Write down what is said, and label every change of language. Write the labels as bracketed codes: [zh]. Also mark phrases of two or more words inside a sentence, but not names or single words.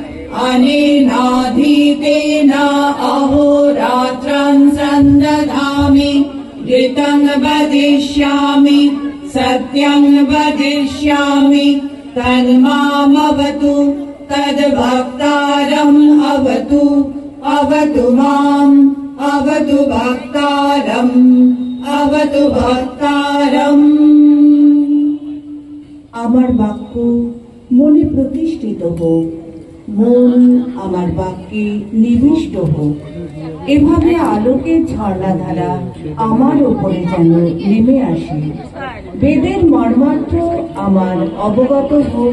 [sa] अनेनाधीतेन अहोरात्रं सन्दधामि ऋतं वदिष्यामि सत्यं वदिष्यामि तन्मामवतु तद्भक्तारम् अवतु अवतु माम् अवतु भक्तारम् अवतु भक्तारम्। [bn] আমার বাক্য মনে প্রতিষ্ঠিত হোক, মন আমার বাক্যে নিবিষ্ট হোক। এভাবে আলোকের ঝর্ণাধারা আমার ওপরে যেন নেমে আসে। বেদের মর্মার্থ আমার অবগত হোক।